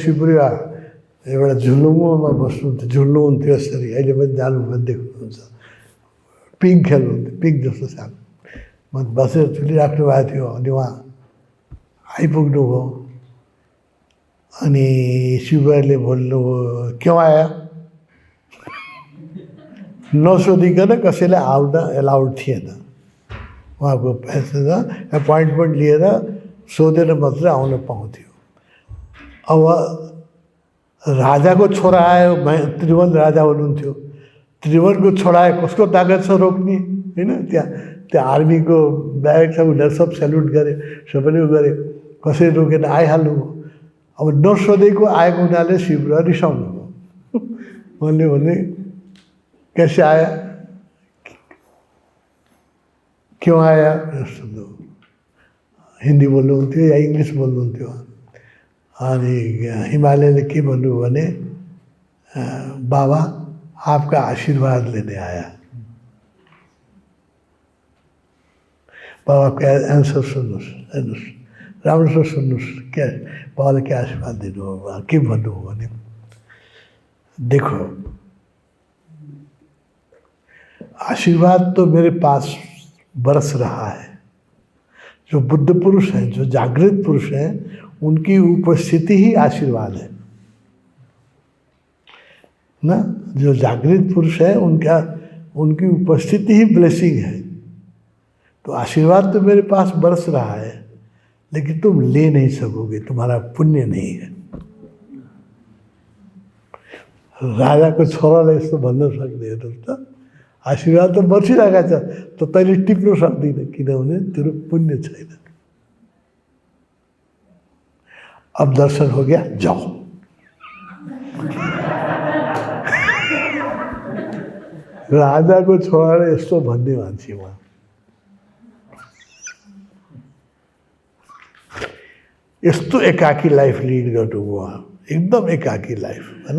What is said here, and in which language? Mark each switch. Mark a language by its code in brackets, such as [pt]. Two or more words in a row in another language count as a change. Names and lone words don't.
[ne] शिवपुरी एउटा झुलुङमा बस्नुहुन्थ्यो, झुल्नुहुन्थ्यो यसरी, अहिले पनि जानुभयो देख्नुहुन्छ। पिङ खेल्नुहुन्थ्यो, पिङ जस्तो सानो। म बसेर झुलिराख्नु भएको थियो। अनि उहाँ आइपुग्नु भयो। अनि शिवले भन्नुभयो [hi] क्यों आया? [ne] नसोधिकन कसैलाई आउन एलाउड थिएन। उहाँको [en] passenger appointment [ne] लिएर सोधेर मात्रै आउन पाउँथ्यो। अब राजाको छोरा आयो, त्रिभुवन राजा हुनुहुन्थ्यो। त्रिभुवनको छोरा आयो, कसको तागत छ रोक्ने होइन? त्यहाँ आर्मीको ब्यारेक छ, उनीहरू सब सेल्युट गरे, सबैले गरे, कसैले रोकेर आइहाल्नु। अब नसोधेको आएको हुनाले शिवपुरी रिसाउनु भयो। उनले भने [hi] कैसे आया, क्यों आया? [ne] हिन्दी बोल्नुहुन्थ्यो या इङ्ग्लिस बोल्नुहुन्थ्यो। अनि हिमालयले के भन्नुभयो भने [hi] बाबा आपका आशीर्वाद लेने आया। [ne] बाबाको एन्सर सुन्नुहोस्, हेर्नुहोस्, राम्रोसँग सुन्नुहोस्। क्या बाबाले के आशीर्वाद दिनुभयो, के भन्नुभयो भने [hi] देखो आशीर्वाद तो मेरे पास बरस रहा है। जो बुद्ध पुरुष हैं, जो जागृत पुरुष हैं, उनकी उपस्थिति ही आशीर्वाद है ना। जो जागृत पुरुष है उनकी उपस्थिति ही ब्लेसिंग है। तो आशीर्वाद तो मेरे पास बरस रहा है, लेकिन तुम ले नहीं सकोगे, तुम्हारा पुण्य नहीं है। [ne] राजाको छोराले यस्तो भन्न सक्ने हेर्नुहोस् त, आशीर्वाद त बसिरहेका छ त, तैँले टिप्नु सक्दिनँ किनभने तेरो पुण्य छैन। [hi] अब दर्शन हो गया, जाओ। [ne] राजाको छोराले यस्तो भन्ने मान्छे उहाँ। यस्तो एकाकी [en] life lead [ne] गर्नुभयो उहाँ, एकदम एकाकी लाइफ होइन।